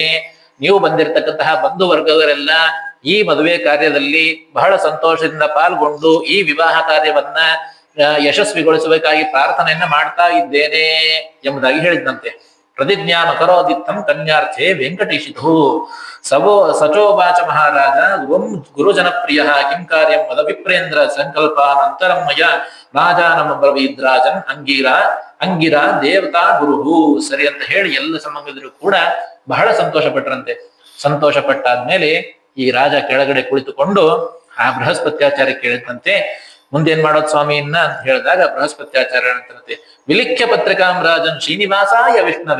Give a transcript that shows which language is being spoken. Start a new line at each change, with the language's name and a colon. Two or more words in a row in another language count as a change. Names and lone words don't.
Kannada: ನೀವು ಬಂದಿರತಕ್ಕಂತಹ ಬಂಧು ವರ್ಗದವರೆಲ್ಲ ಈ ಮದುವೆ ಕಾರ್ಯದಲ್ಲಿ ಬಹಳ ಸಂತೋಷದಿಂದ ಪಾಲ್ಗೊಂಡು ಈ ವಿವಾಹ ಕಾರ್ಯವನ್ನ ಯಶಸ್ವಿಗೊಳಿಸಬೇಕಾಗಿ ಪ್ರಾರ್ಥನೆಯನ್ನ ಮಾಡ್ತಾ ಇದ್ದೇನೆ ಎಂಬುದಾಗಿ ಹೇಳಿದಂತೆ.
Sanskrit: ಪ್ರತಿಜ್ಞಾನ ಕರೋದಿತ್ತಂ ಕನ್ಯಾರ್ಥೆ ವೆಂಕಟೇಶಿತು ಸಚೋವಾಚ ಮಹಾರಾಜ ಗುರುಜನಪ್ರಿಯ ಕಿಂ ಕಾರ್ಯಂ ಮದ ವಿಪ್ರೇಂದ್ರ ಸಂಕಲ್ಪಾನಂತರಂ ಮಯ ರಾಜಾನಮ ಬ್ರವೀದ್ರಾಜನ್ ಅಂಗಿರ ದೇವತಾ ಗುರುಹು.
Kannada: ಸರಿ ಅಂತ ಹೇಳಿ ಎಲ್ಲ ಸಂಬಂಧಿಕರು ಕೂಡ ಬಹಳ ಸಂತೋಷ ಪಟ್ಟರಂತೆ. ಸಂತೋಷ ಪಟ್ಟಾದ್ಮೇಲೆ ಈ ರಾಜ ಕೆಳಗಡೆ ಕುಳಿತುಕೊಂಡು ಆ ಬೃಹಸ್ಪತ್ಯಾಚಾರ್ಯ ಕೇಳಿದಂತೆ, ಮುಂದೇನ್ ಮಾಡೋದು ಸ್ವಾಮಿಯನ್ನ ಅಂತ ಹೇಳಿದಾಗ ಬೃಹಸ್ಪತ್ಯಾಚಾರ್ಯ ಅಂತಂತೆ,
Sanskrit: ವಿಲಿಖ್ಯ ಪತ್ರಿಕಾಂ ರಾಜನ್ ಶ್ರೀನಿವಾಸಾಯ ವಿಷ್ಣವೇ.